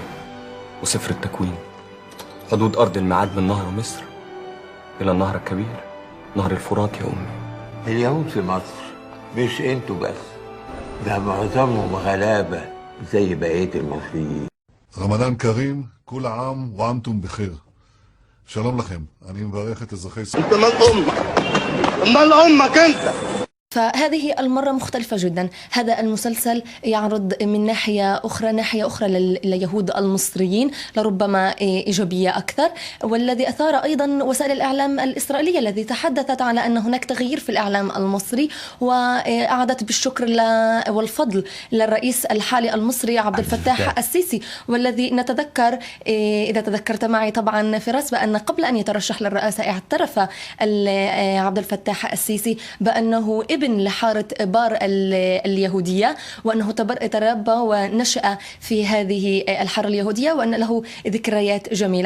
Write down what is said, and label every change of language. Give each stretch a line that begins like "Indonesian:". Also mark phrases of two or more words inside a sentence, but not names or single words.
Arabic: وسفر التكوين حدود ارض الميعاد من نهر مصر الى النهر الكبير نهر الفرات يا امي. اليهود في مصر مش انتوا بس، ده معظمهم غلابه زي بقيه المصريين. رمضان كريم، كل عام وانتم بخير.
Hebrew: שלום לכם, אני מברך את אזרחי ישראל.
Arabic: انت مال امك؟ مال امك انت؟ فهذه المرة مختلفة جدا. هذا المسلسل يعرض من ناحية أخرى لليهود المصريين لربما إيجابية أكثر، والذي أثار أيضا وسائل الإعلام الإسرائيلية التي تحدثت على أن هناك تغيير في الإعلام المصري، وأعادت بالشكر والفضل للرئيس الحالي المصري عبد الفتاح السيسي، والذي نتذكر إذا تذكرت معي طبعا فراس بأن قبل أن يترشح للرئاسة اعترف عبد الفتاح السيسي بأنه ابن لحارة بار اليهودية، وأنه تربى ونشأ في هذه الحارة اليهودية، وأن له ذكريات جميلة.